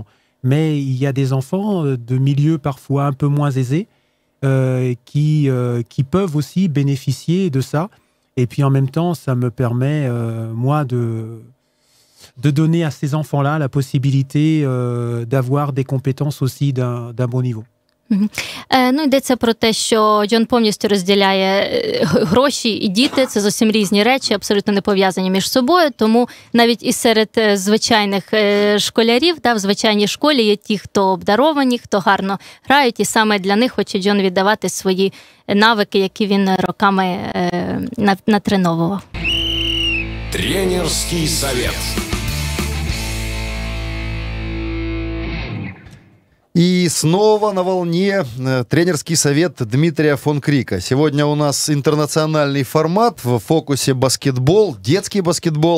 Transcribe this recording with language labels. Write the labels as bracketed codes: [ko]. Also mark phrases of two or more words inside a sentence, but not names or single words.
[fr] Mais il y a des enfants de milieux parfois un peu moins aisés qui peuvent aussi bénéficier de ça. Et puis en même temps, ça me permet, moi, de donner à ces enfants-là la possibilité d'avoir des compétences aussi d'un bon niveau. [uk] Ну, йдеться про те, що Джон повністю розділяє гроші і діти. Це зовсім різні речі, абсолютно не пов'язані між собою. Тому навіть і серед звичайних школярів, в звичайній школі є ті, хто обдаровані, хто гарно грають. І саме для них хоче Джон віддавати свої навики, які він роками натреновував. [ru] Тренерский совет. И снова на волне тренерский совет Дмитрия фон Крика. Сегодня у нас интернациональный формат, в фокусе баскетбол, детский баскетбол.